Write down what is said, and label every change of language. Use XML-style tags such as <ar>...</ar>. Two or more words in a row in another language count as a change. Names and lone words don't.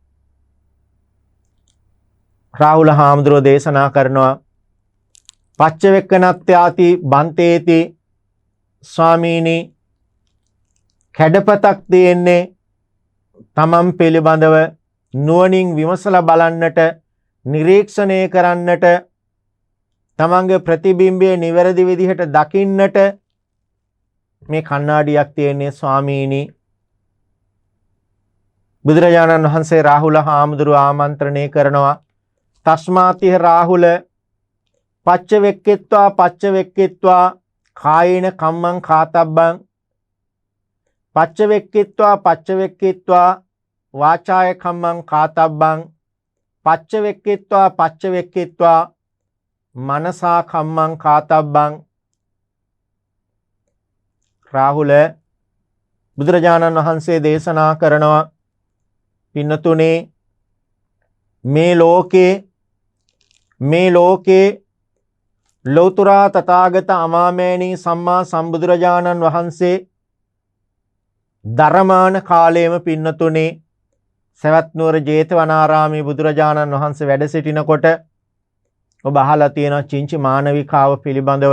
<si>රාහුල හාමුදුරුවෝ දේශනා කරනවා</si> <pi>පච්චවෙක්කනත්යාති බන්තේති</pi> <si>ස්වාමීනි කැඩපතක් තියෙන්නේ තමන් පිළිබඳව නුවණින් විමසලා බලන්නට නිරීක්ෂණය කරන්නට තමන්ගේ ප්‍රතිබිම්බය නිවැරදි විදිහට දකින්නට මේ කණ්ණාඩියක් තියෙන්නේ ස්වාමීනි. බුදුරජාණන් වහන්සේ රාහුල හාමුදුරුව ආමන්ත්‍රණය කරනවා</si> <pi>තස්මාතිහ රාහුල පච්චවෙක්කිත්වා කායේන කම්මං කාතබ්බං පච්චවෙක්කිත්වා වාචාය කම්මං කාතබ්බං පච්චවෙක්කිත්වා මනසා කම්මං කාතබ්බං.</pi> <si>රාහුල බුදුරජාණන් වහන්සේ දේශනා කරනවා පින්නතුනේ මේ ලෝකේ ලෞතර තථාගත අමාමෑණී සම්මා සම්බුදුරජාණන් වහන්සේ ධර්මාන කාලයේම පින්නතුනේ සවැත් නුවර ජේතවනාරාමේ බුදුරජාණන් වහන්සේ වැඩ සිටිනකොට ඔබ අහලා තියෙනවා චින්චි මානවිකාව පිළිබඳව.</si>